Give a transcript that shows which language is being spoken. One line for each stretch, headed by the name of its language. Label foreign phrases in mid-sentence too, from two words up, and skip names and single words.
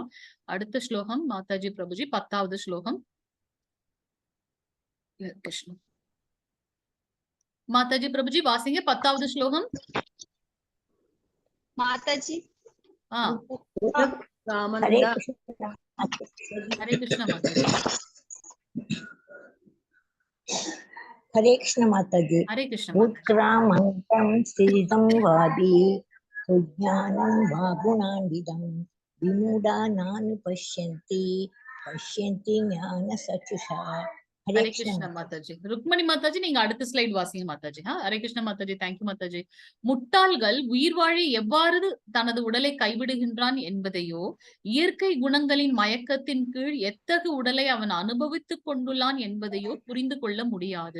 Tamil: அடுத்த ஸ்லோகம் மாதாஜி பிரபுஜி 10வது ஸ்லோகம். கிருஷ்ணா மாதாஜி பிரபுஜி வாசிங்க 10வது ஸ்லோகம். மாதாஜி ஹரே கிருஷ்ணா மாதாஜி.
Hindi: हरे कृष्ण माताजी. हरे कृष्ण
Sanskrit: उत्क्रामन्तं स्थितं वापि सुज्ञानं वा गुणान्वितं विमूढानानु पश्यन्ति ज्ञानचक्षुषा.
Tamil: ஹரே கிருஷ்ண மாதாஜி. ருக்மணி மாதாஜி நீங்க அடுத்த ஸ்லைட் வாசிங்க மாதாஜி. ஹரே கிருஷ்ண மாதாஜி. தேங்க்யூ மாதாஜி. முட்டாள்கள் உயிர் வாழி எவ்வாறு தனது உடலை கைவிடுகின்றான் என்பதையோ, இயற்கை குணங்களின் மயக்கத்தின் கீழ் எத்தகு உடலை அவன் அனுபவித்துக் கொண்டுள்ளான் என்பதையோ புரிந்து கொள்ள முடியாது.